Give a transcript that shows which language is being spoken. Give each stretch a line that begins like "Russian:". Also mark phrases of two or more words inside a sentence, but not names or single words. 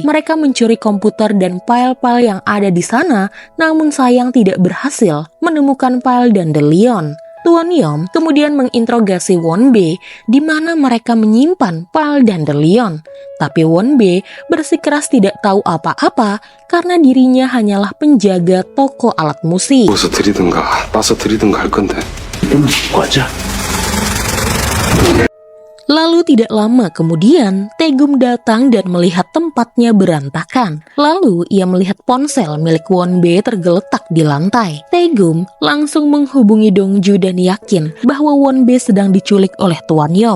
Indonesian: Mereka mencuri komputer dan file-file yang ada di sana, namun sayang tidak berhasil menemukan file dan Delion. Tuan Yom kemudian menginterogasi Won-bae di mana mereka menyimpan file dan Delion. Tapi Won-bae bersikeras tidak tahu apa-apa karena dirinya hanyalah penjaga toko alat musik.
Korean: 어서 들이든가 따서 들이든가 할 건데. 과자.
Indonesian: Lalu tidak lama kemudian, Taegum datang dan melihat tempatnya berantakan. Lalu ia melihat ponsel milik Won-bae tergeletak di lantai. Taegum langsung menghubungi Dongju dan yakin bahwa Won-bae sedang diculik oleh Tuan Yom.